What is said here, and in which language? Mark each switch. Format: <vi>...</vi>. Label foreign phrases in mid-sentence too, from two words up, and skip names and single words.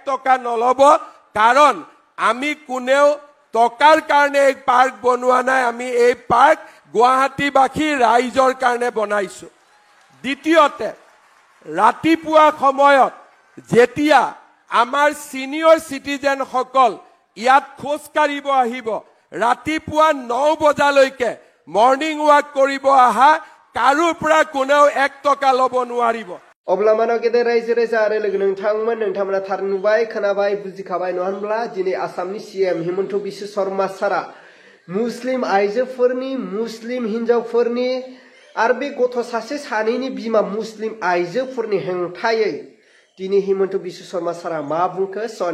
<as>টকা নলব কাৰণ আমি কোনেও টকাৰ কাৰণে এই পাৰ্ক বনোৱা নাই আমি এই পাৰ্ক গুৱাহাটীবাসী ৰাইজৰ কাৰণে বনাইছো দ্বিতীয়তে ৰাতিপুৱা সময়ত যেতিয়া আমাৰ</as> <en>senior citizen</en> <as>সকল ইয়াত খোজ কাঢ়িব আহিব ৰাতিপুৱা 9 বজালৈকে</as> <en>morning walk</en> <as>কৰিব আহা কাৰোৰ পৰা কোনেও 1 টকা ল'ব নোৱাৰিব</as> <brx>अब्ला मानो गेदेर रायजो राजा आरो लोगो नोंथांमोना थार नुबाय खोनाबाय बुजिखाबाय नङा होनब्ला दिनै आसामनि सीएम हिमन्त बिश्व शर्मा सारा मुस्लिम आइजोफोरनि मुस्लिम हिन्जावफोरनि आरो बे गथ' सासे सानैनि बिमा मुस्लिम आइजोफोरनि हेंथायै दिनै हिमन्त बिश्व शर्मा सारा मा बुंखो स'</brx>